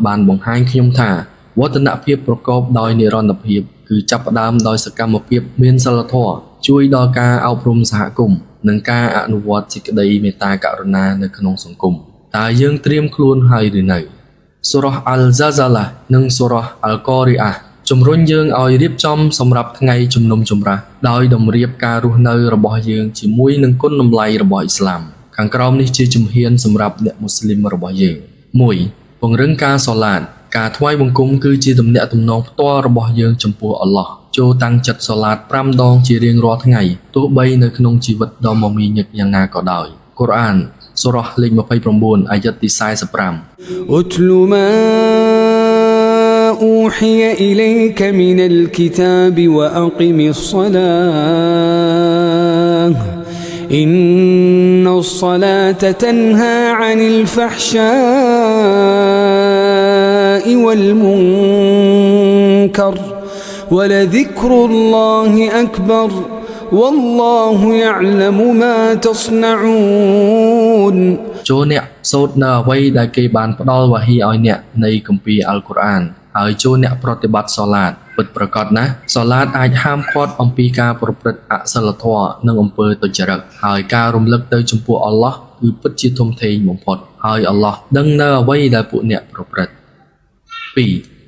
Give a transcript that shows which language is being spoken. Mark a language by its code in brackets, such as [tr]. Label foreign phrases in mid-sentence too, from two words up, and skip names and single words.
[km] បានបង្ហាញខ្ញុំថាវឌ្ឍនភាពប្រកបដោយនិរន្តរភាពគឺចាប់ផ្ដើមដោយសកម្មភាពមានសីលធម៌ជួយដល់ការអប់រំសហគមន៍និងការអនុវត្តសេចក្តីមេត្តាករុណានៅក្នុងសង្គមតើយើងត្រៀមខ្លួនហើយឬនៅសូរ៉ាអល់ហ្សាហ្សាឡានិងសូរ៉ាអល់កូរីអាជំរុញយើងឲ្យរៀបចំសម្រាប់ថ្ងៃជំនុំជម្រះដោយតម្រៀបការរស់នៅរបស់យើងជាមួយនឹងគុណតម្លៃរបស់អ៊ីស្លាមខាងក្រោមនេះជាជំហានសម្រាប់អ្នកមូស្លីមរបស់យើង 1. ពង្រឹងការសូឡាតការថ្វាយបង្គំគឺជាទំនាក់ទំនងផ្ទាល់របស់យើងចំពោះអល់ឡោះចូលតាំងចិត្តសូឡាត5ដងជារៀងរាល់ថ្ងៃទោះបីនៅក្នុងជីវិតដ៏មមាញឹកយ៉ាងណាក៏ដោយកូរ៉ានសូរ៉ាលេខ29អាយ៉ាត់ទី45 [ar] أتل ما أوحي إليك من الكتاب وأقم الصلاة إن الصلاة تنهى عن الفحشاء والمنكر ولذكر الله أكبر والله يعلم ما تصنعون [km] ចូលអ្នកសូត្រនៅអ្វីដែលគេបានផ្ដល់វ៉ាហ៊ីឲ្យអ្នកនៃគម្ពីរអល់កុរអានហើយចូលអ្នកប្រតិបត្តិសូឡាតពិតប្រាកដណាស់សូឡាតអាចហាមឃាត់អំពីការប្រព្រឹត្តអសិលធម៌និងអំពើទុច្ចរិតហើយការរំលឹកទៅចំពោះអល់ឡោះគឺពិតជាធំធេងបំផុតហើយអល់ឡោះដឹងនៅអ្វីដែលពួកអ្នកប្រព្រឹត្ត 2.